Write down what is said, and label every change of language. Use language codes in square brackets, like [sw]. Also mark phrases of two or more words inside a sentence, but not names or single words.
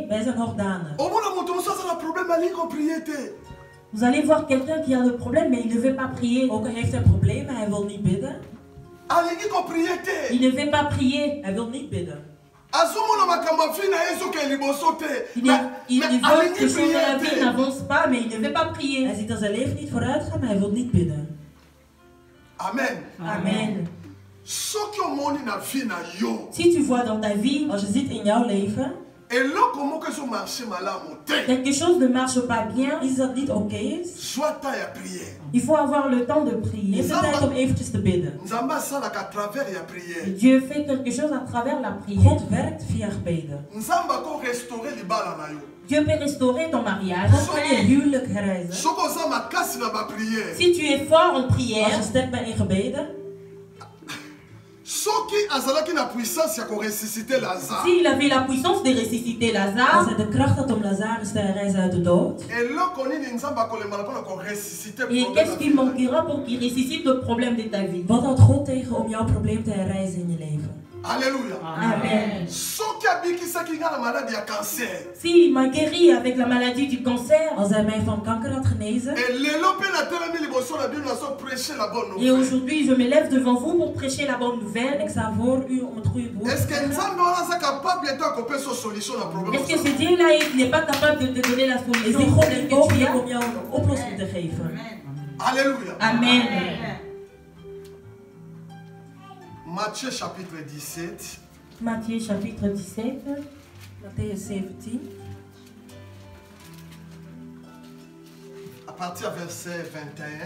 [nl] wij zijn hoogdanig. [fr] Vous allez voir quelqu'un qui a le problème, mais il ne veut pas prier. [nl] Ook al heeft hij problemen, hij wil niet bidden. [fr] Il ne veut pas prier. [nl] Hij wil niet bidden. [fr] Il veut que son vie n'avance pas, mais il ne veut pas prier. [nl] Hij ziet dat zijn leven niet vooruit gaan, maar hij wil niet bidden. Amen. [fr] Amen. Si tu vois dans ta vie, [nl] Als je ziet in jouw leven, [fr] quelque chose ne marche pas bien, [nl] iets dat niet oké is, [fr] il faut avoir le temps de prier. [nl] neem de tijd om eventjes te bidden. [fr] Dieu fait quelque chose à travers la prière. [nl] God werkt via gebeden. [fr] Dieu peut restaurer ton mariage. [nl] God kan je huwelijk herrijzen. [fr] Si tu es fort en [nl] Als je [fr] prière, [nl] sterk bent in gebeden, [fr] s'il avait la puissance de ressusciter [nl] als Lazare, hij de kracht had om Lazarus te herrijzen uit de dood, [fr] et qu'est-ce qui manquera pour qu'il ressuscite le problème de ta vie? [nl] wat houdt God tegen om jouw probleem te herrijzen in je leven? [fr] Alléluia. Amen. S'il m'a guéri avec la maladie du cancer, [nl] Als hij mij van kanker had genezen, [fr] et aujourd'hui je me lève devant vous pour prêcher la bonne [nl] en [fr] nouvelle, [nl] ik sta voor u om het goede woord te [fr] Est-ce [nl] brengen. [fr] est-ce que ce Dieu-là il n'est pas capable de te donner la [nl] Is [fr] solution [nl] die [fr] au [nl] God [fr] problème [nl] niet [fr] que tu [nl] mogelijk [fr] as? [nl] om jou een oplossing te geven? [fr] Alléluia. Amen. Matthieu chapitre 17. Matthieu chapitre 17. Matthäus 17, À partir verset 21.